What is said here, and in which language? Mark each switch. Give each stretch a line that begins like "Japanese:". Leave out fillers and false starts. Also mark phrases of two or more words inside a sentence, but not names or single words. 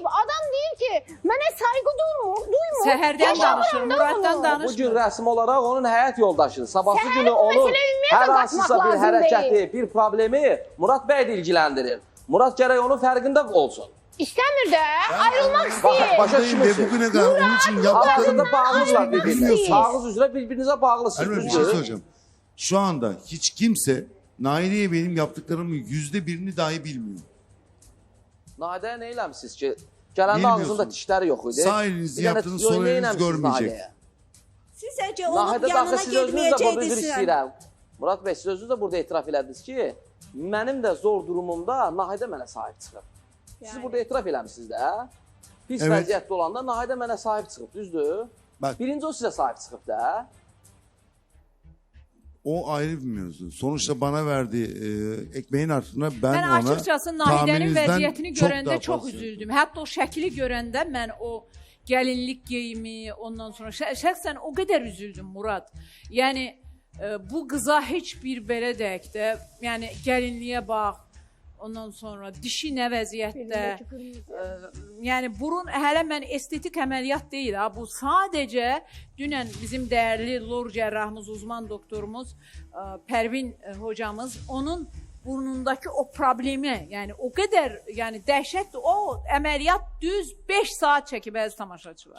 Azerbaijani: Adam deyir ki, mənə saygı duymur. Səhərdən danışır, Muratdan danışmır. Bu gün rəsmi olaraq onun həyat yoldaşıdır. Sabahsı günü onun hər hansısa bir hərəkəti, bir problemi Murat bəy də ilgiləndirir. Murat gərək onun fərqində olsun. İstəmir də, ayrılmaq istəyir. Başa düşmürsün.
Turkish: Bugüne kadar onun için yaptıklarını bağlılar birbirine. Ağız üzrə birbirinize bağlısınız. Bir şey söyleyeceğim. Şu anda hiç kimse Naide'ye benim yaptıklarımın %1'ini dahi bilmiyor.
Azerbaijani: Naide'ye ne eləmişsiniz ki? Gələndə ağzında dişləri yox idi.
Turkish: Sağ elinizi yaptığınız sol eliniz görmeyecek.
Azerbaijani: Siz əcə onun yanına getməyəcəydiniz. Murat bəy, siz özünüz də burada etiraf elədiniz ki, mənim də zor durumumda Naidə mənə sahib çıxıb. Siz burada etiraf eləmişsiniz də. Pis vəziyyətdə olanda Naidə mənə sahib çıxıb, düzdür? Birinci o sizə sahib çıxıb da.
Turkish: O ayrı bir mevzu. Sonuçta bana verdiği ekmeğin artırına ben ona
Azerbaijani: açıkçası Nahidənin vəziyyətini görəndə çox üzüldüm. Hətta o şəkili görəndə mən o gəlinlik geyimi, ondan sonra şəxsən o qədər üzüldüm Murat. Yəni bu qıza heç bir belə deyək də, yəni gəlinliyə bax, ondan sonra dişi nə vəziyyətdə, yəni burun hələ mən estetik əməliyyat deyil, bu sadəcə dünən bizim dəyərli lor cərrahımız, uzman doktorumuz Pərvin hocamız onun burnundakı o problemi, yəni o qədər yəni dəhşətdir, o əməliyyat düz 5 saat çəkib əziz tamaşaçılar.